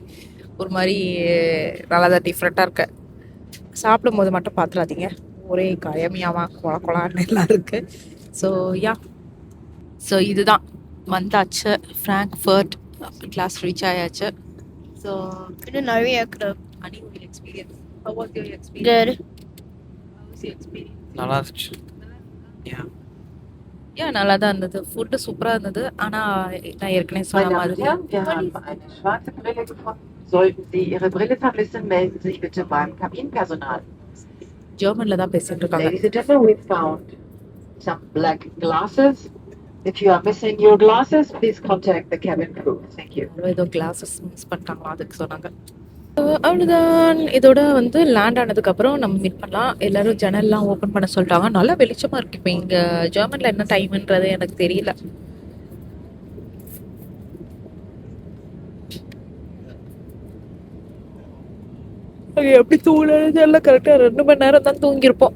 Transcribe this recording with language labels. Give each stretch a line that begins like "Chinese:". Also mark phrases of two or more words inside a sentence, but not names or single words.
Tamil: ஒரு மாதிரி நல்லா தான் டிஃப்ரெண்ட்டாக இருக்கு. சாப்பிடும்போது மட்டும் பார்த்துடாதீங்க, ஒரே கயமியாவாக கொலான்னு எல்லாம் இருக்குது. ஸோ இதுதான் வந்தாச்சு, ஃப்ராங்க்ஃபர்ட் கிளாஸ் ரீச் ஆயாச்சு. ஸோ இன்னும் நிறைய இருக்குது. அனி உங்கள் எக்ஸ்பீரியன்ஸ்,
English: how was your experience? Good. How was your experience?
Tamil: நல்லா இருந்துச்சு. நல்லா தான் இருந்தது.
English: food super
Tamil: இருந்தது. ஆனால் நான் ஏற்கனவே சொன்ன மாதிரி
German: wir haben eine schwarze Brille gefunden. Sollten Sie Ihre Brille vermissen, melden Sie sich bitte beim Kabinenpersonal.
Tamil: ஜெர்மனில் தான் பேசிட்டு இருக்காங்க.
English: Ladies and gentlemen, we found some black glasses. If you are missing your glasses, please contact the cabin crew. Thank you.
Tamil: ஏதோ
English: glasses miss
Tamil: பண்ணிட்டாங்களா, அதுக்கு சொன்னாங்க. அவ்வளோதான். இதோட வந்து லேண்ட் ஆனதுக்கப்புறம் நம்ம மீட் பண்ணலாம். எல்லோரும் ஜன்னல்லாம் ஓப்பன் பண்ண சொல்லிட்டாங்க. நல்லா வெளிச்சமாக இருக்குது. இப்போ இங்கே ஜெர்மனில் என்ன டைமுன்றது எனக்கு தெரியல. எப்படி தூங்குறது எல்லாம் கரெக்டாக 2 மணி நேரம் தான் தூங்கியிருப்போம்.